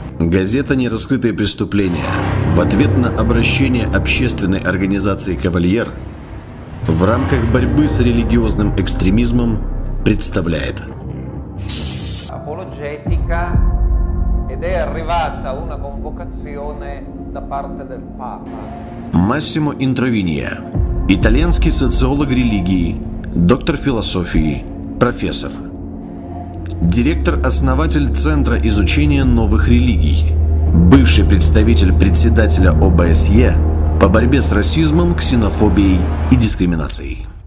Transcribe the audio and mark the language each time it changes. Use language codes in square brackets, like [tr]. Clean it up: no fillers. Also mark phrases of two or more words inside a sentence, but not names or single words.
[ru] Газета «Нераскрытые преступления» в ответ на обращение общественной организации «Кавальер» в рамках борьбы с религиозным экстремизмом представляет. [it] Apologetica ed è arrivata una convocazione da parte del Papa. [ru] Массимо Интровинье, итальянский социолог религии, доктор философии, профессор. Директор-основатель Центра изучения новых религий, бывший представитель председателя ОБСЕ по борьбе с расизмом, ксенофобией и дискриминацией.